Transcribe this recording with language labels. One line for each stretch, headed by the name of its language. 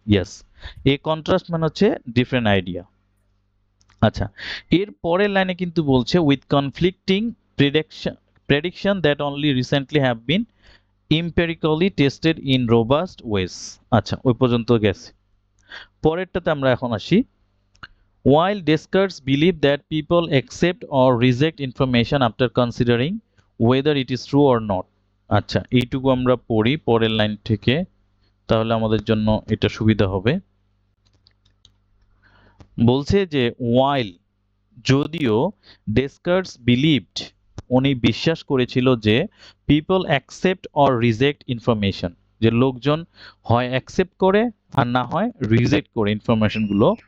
English: yes,
Bangla: এই contrast মানে হচ্ছে ডিফারেন্ট আইডিয়া। আচ্ছা, এর পরের লাইনে কিন্তু বলছে
English: With conflicting prediction that only recently have been empirically tested in robust ways।
Bangla: আচ্ছা, ওই পর্যন্ত গেছে। পরেরটাতে আমরা এখন আসি।
English: While Descartes believed that people accept or reject information after considering whether it is true or not।
Bangla: আচ্ছা, এইটুকু আমরা পড়ি পরের লাইন থেকে, তাহলে আমাদের জন্য এটা সুবিধা হবে। বলছে যে
English: while,
Bangla: যদিও,
English: Descartes believed,
Bangla: উনি বিশ্বাস করেছিল যে
English: people accept or reject information,
Bangla: যে লোকজন হয় অ্যাকসেপ্ট করে আর না হয় রিজেক্ট করে ইনফরমেশনগুলো,